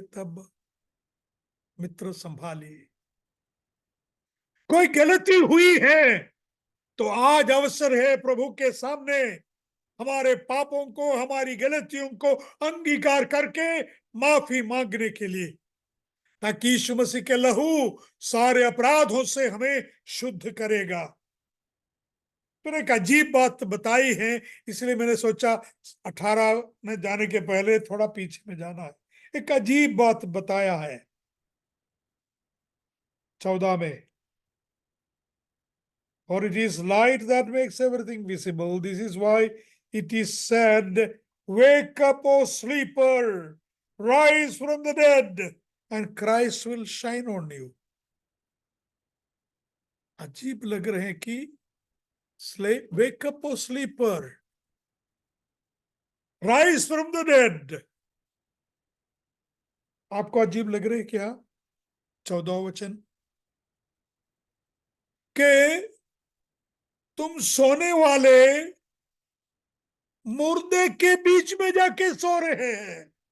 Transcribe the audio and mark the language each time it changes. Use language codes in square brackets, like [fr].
[hi] तब मित्र संभालिए। कोई गलती हुई है तो आज अवसर है प्रभु के सामने हमारे पापों को, हमारी गलतियों को अंगीकार करके माफी मांगने के लिए, ताकि यीशु मसीह के लहू सारे अपराधों से हमें शुद्ध करेगा। फिर एक अजीब बात बताई है, इसलिए मैंने सोचा 18 में जाने के पहले थोड़ा पीछे में जाना है। एक अजीब बात बताया है 14 में, [en] for it is light that makes everything visible. This is why it is said, wake up, O sleeper, rise from the dead, and Christ will shine on you. [hi] अजीब लग रहे हैं कि [en] wake up, O sleeper, rise from the dead. [hi] आपको अजीब लग रहे हैं क्या? 14 वचन के तुम सोने वाले मुर्दे के बीच में जाके सो रहे हैं।